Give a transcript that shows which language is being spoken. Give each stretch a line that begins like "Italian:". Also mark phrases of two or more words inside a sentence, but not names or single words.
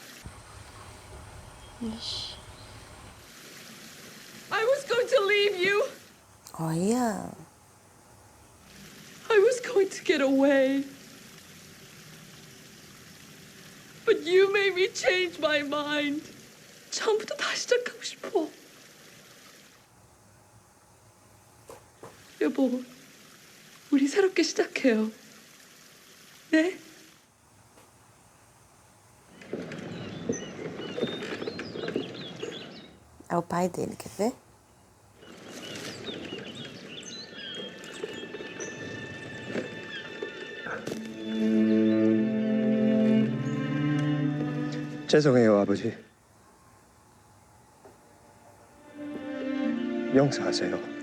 English: I was going to leave you.
Portuguese: Olha.
English: I was going to get away. But you made me change my mind.
Korean: 처음부터 다시 시작하고 싶어. 여보, 우리 새롭게 시작해요. 네?
Portuguese: É o pai dele, quer ver?
Korean: 죄송해요, 아버지. 용서하세요.